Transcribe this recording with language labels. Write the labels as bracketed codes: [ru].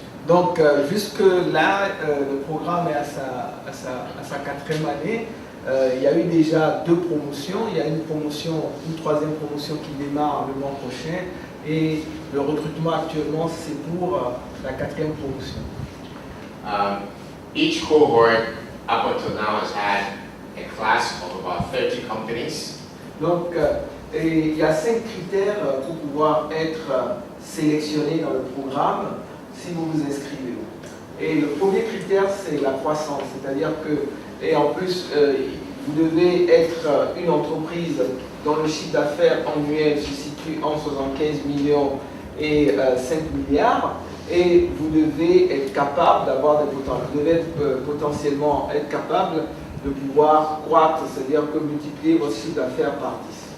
[fr] Donc jusque là, le programme est à sa 4e année. Il y a eu déjà 2 promotions. Il y a une 3e promotion qui démarre le mois prochain. Et le recrutement actuellement, c'est pour la 4e promotion. [en] Each cohort up until now has had a class of about 30 companies. [fr] Donc Et il y a 5 critères pour pouvoir être sélectionné dans le programme si vous vous inscrivez. Et le premier critère, c'est la croissance, c'est-à-dire que, et en plus, vous devez être une entreprise dont le chiffre d'affaires annuel se situe entre 75 millions et 5 milliards, et vous devez être capable d'avoir des potentiels, vous devez potentiellement être capable de pouvoir croître, c'est-à-dire que multiplier votre chiffre d'affaires par 10.